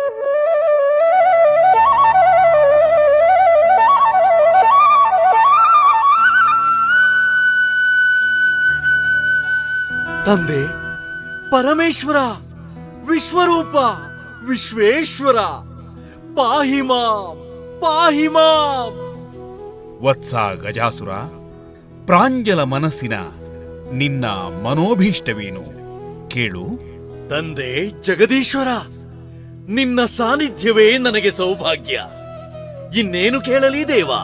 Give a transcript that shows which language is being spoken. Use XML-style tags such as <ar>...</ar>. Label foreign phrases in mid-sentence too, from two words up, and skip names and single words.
<kn>ತಂದೆ ಪರಮೇಶ್ವರ, ವಿಶ್ವರೂಪ, ವಿಶ್ವೇಶ್ವರ,</kn> <sa>ಪಾಹಿ ಮಾಂ, ಪಾಹಿ ಮಾಂ.</sa> <kn>ವತ್ಸ ಗಜಾಸುರ, ಪ್ರಾಂಜಲ ಮನಸ್ಸಿನ ನಿನ್ನ ಮನೋಭೀಷ್ಟವೇನು ಕೇಳು. ತಂದೆ ಜಗದೀಶ್ವರ, ನಿನ್ನ ಸಾನ್ನಿಧ್ಯವೇ ನನಗೆ ಸೌಭಾಗ್ಯ. ಇನ್ನೇನು ಕೇಳಲಿ ದೇವ?</kn>